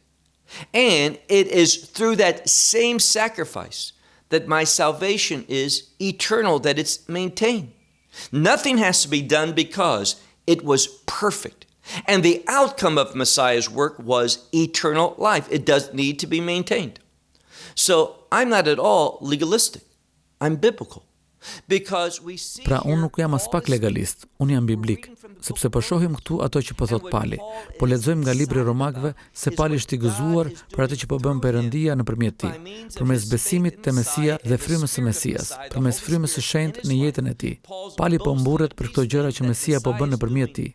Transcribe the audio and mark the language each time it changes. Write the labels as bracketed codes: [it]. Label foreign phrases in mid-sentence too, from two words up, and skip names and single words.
[en] And it is through that same sacrifice that my salvation is eternal, that it's maintained. Nothing has to be done because it was perfect. And the outcome of Messiah's work was eternal life. It does need to be maintained. So I'm not at all legalistic. I'm biblical. Because we see [sq] Pra unë nuk jam as pak legalist, unë jam biblik, sepse po shohim këtu ato që po thot Pali. Po lexojmë nga libri Romakëve se Pali është i gëzuar për atë që po bën Perëndia nëpërmjet tij, përmes besimit te Mesia dhe frymës së Mesias, përmes frymës së shenjtë në jetën e tij. Pali po mburret për këto gjëra që Mesia po bën nëpërmjet tij.